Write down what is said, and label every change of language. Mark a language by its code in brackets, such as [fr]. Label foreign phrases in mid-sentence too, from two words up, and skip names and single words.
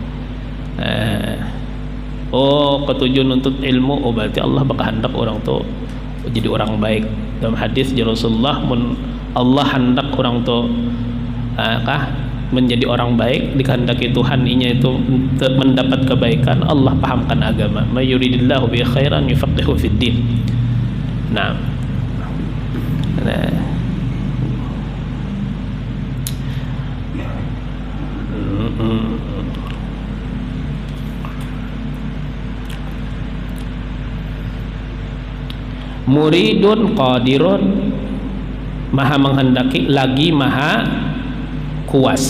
[bjn] Oh, ketujuh nuntut ilmu, oh berarti Allah bakal hendak orang itu jadi orang baik. Dalam hadis Rasulullah, Allah hendak orang itu menjadi orang baik, dikehendaki Tuhan inya itu mendapat kebaikan, Allah pahamkan agama. [ar] من يرد الله به خيرا يفقهه في الدين. [bjn] Nah, [ar] مريد قادر, [bjn] maha menghendaki lagi maha kuasa.